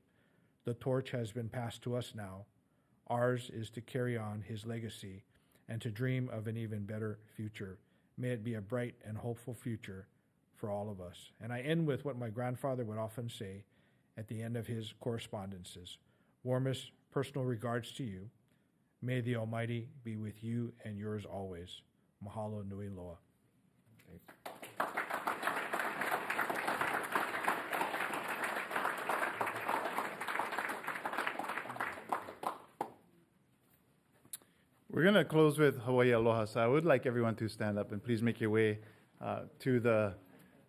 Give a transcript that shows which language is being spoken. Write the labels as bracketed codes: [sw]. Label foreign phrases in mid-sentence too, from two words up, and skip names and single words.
[en] The torch has been passed to us now. Ours is to carry on his legacy and to dream of an even better future. May it be a bright and hopeful future for all of us." And I end with what my grandfather would often say at the end of his correspondences: Warmest personal regards to you. May the Almighty be with you and yours always. [haw] Mahalo nui loa. [en] We're going to close with Hawaii Aloha. So I would like everyone to stand up and please make your way to the outsides.